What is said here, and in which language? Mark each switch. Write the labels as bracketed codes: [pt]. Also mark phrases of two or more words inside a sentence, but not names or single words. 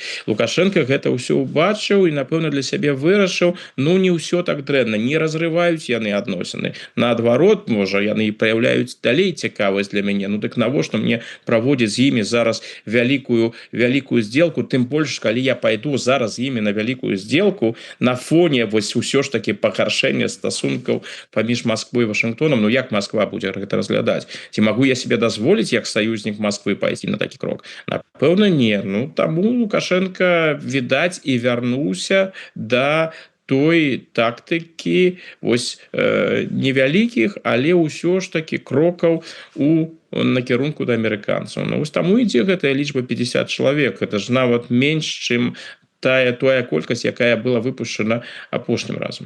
[be] Лукашенко гэта ўсё ўбачыў і напэўна для сябе вырашыў, ну не ўсё так дрэнна, не разрываюць яны адносіны, наадварот, можа яны і праяўляюць далей цікавасць для мяне. Ну дык навошта мне праводзіць з імі зараз вялікую сделку, тым больш калі я пайду зараз з імі на вялікую сделку на фоне вось усё ж таки пагаршэння стасункаў паміж [ru] Москвой и Вашингтоном. Ну як Москва будет это разглядать? Ці могу я себе дозволить, як союзник Москвы, пойти на [be] такі крок? Напэўна, не. Ну, таму Лукашенко, відаць, і вярнуўся да той тактыкі вось невялікіх, але ўсё ж таки крокаў у накірунку да амерыканцаў. Ну, вось таму ідзе гэтая лічба 50 чалавек. Это ж нават менш, чым тая колькасць, якая была выпушчана апошнім разам.